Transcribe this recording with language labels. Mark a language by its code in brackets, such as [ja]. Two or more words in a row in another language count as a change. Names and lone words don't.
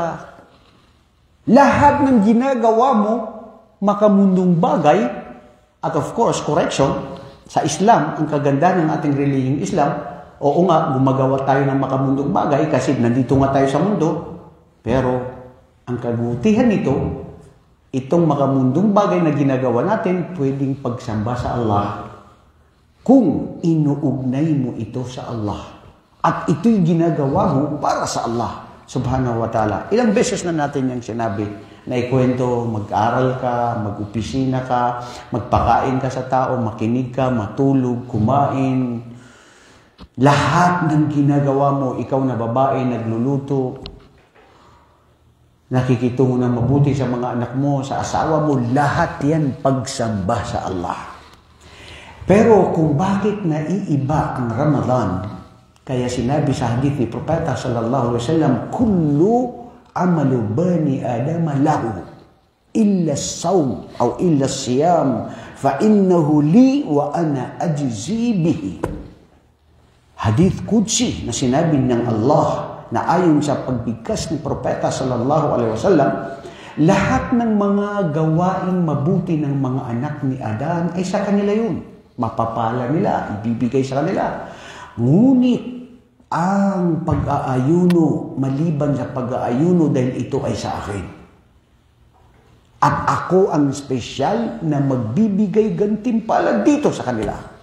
[tl] Lahat ng ginagawa mo, makamundong bagay, at [en] of course, [tl] correction, sa Islam, ang kagandahan ng ating relihiyong Islam, oo nga, gumagawa tayo ng makamundong bagay kasi nandito nga tayo sa mundo, pero ang kabutihan nito, itong makamundong bagay na ginagawa natin, pwedeng pagsamba sa Allah kung inuugnay mo ito sa Allah. At ito'y ginagawa mo para sa Allah [ar] سبحانه وتعالى. [tl] Ilang beses na natin yung sinabi na ikwento, mag-aral ka, mag-opisina ka, magpakain ka sa tao, makinig ka, matulog, kumain. Lahat ng ginagawa mo, ikaw na babae, nagluluto, nakikitungo ng mabuti sa mga anak mo, sa asawa mo, lahat yan pagsamba sa Allah. Pero kung bakit naiiba ang Ramadan, kaya sinabi sa hadith ni Propeta [ar] صلى الله عليه وسلم, كل عمل بني آدم له إلا الصوم أو إلا الصيام فَإِنَّهُ لِي وَأَنَا أَجْزِي بِهِ. [tl] Hadith Qudsi na sinabi ng Allah na ayon sa pagbigkas ni Propeta [ar] صلى الله عليه وسلم, [tl] lahat ng mga gawaing mabuti ng mga anak ni Adan ay sa kanila yun. Mapapala nila, ibibigay sa kanila. Ngunit ang pag-aayuno, maliban sa pag-aayuno dahil ito ay sa akin. At ako ang espesyal na magbibigay gantimpala dito sa kanila.